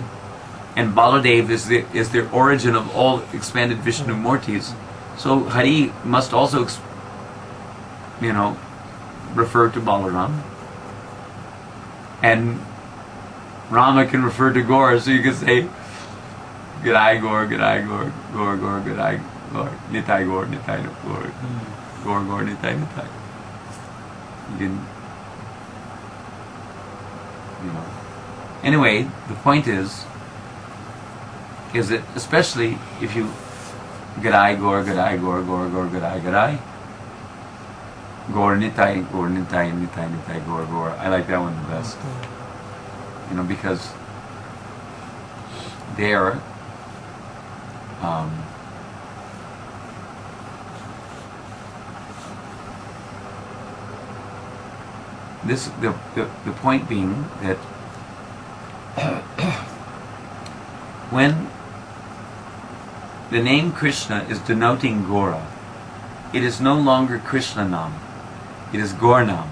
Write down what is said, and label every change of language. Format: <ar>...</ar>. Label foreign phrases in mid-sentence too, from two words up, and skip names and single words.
<en>And Baladev is the origin of all expanded Vishnu Murtis. So Hari must also, refer to Balaram. And Rama can refer to Gaur, so you can say Gadai Gaur, Gadai Gaur, Gaur Gaur, Gadai Gaur, Nitai Gaur, Nitai Gaur, Gaur Gaur, Nitai Nitai. You can, Anyway, the point is that especially if you Gadai Gaur, Gadai Gaur, Gaur Gaur, Gadai Gadai, Gaur Nitai, Nitai, Gaur Gaur. I like that one the best. Because there, the point being that when the name Krishna is denoting Gaura, it is no longer Krishna Nam, it is Gaur Nam.</en>